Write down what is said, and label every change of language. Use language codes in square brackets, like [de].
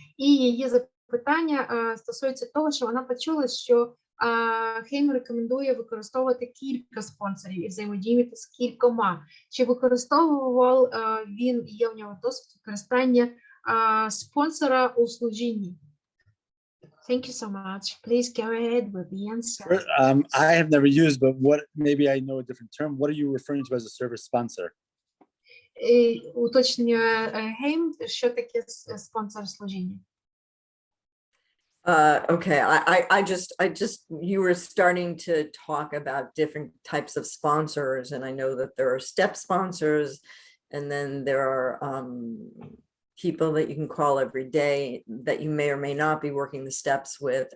[uk] І її запитання стосується того, що вона почула, що Схейм рекомендує використовувати кілька спонсорів і взаємодіяти з кількома. Чи використовував він, є у нього досвід використання спонсора у служінні? [en] Thank you so much. Please go ahead with the answer. I have never used, but maybe I know a different term. What are you referring to as a service sponsor? [uk] Уточнює Схейм, що таке спонсор служіння? [en] Okay, I just, you were starting to talk about different types of sponsors, and I know that there are step sponsors, and then there are people that you can call every day that you may or may not be working the steps with.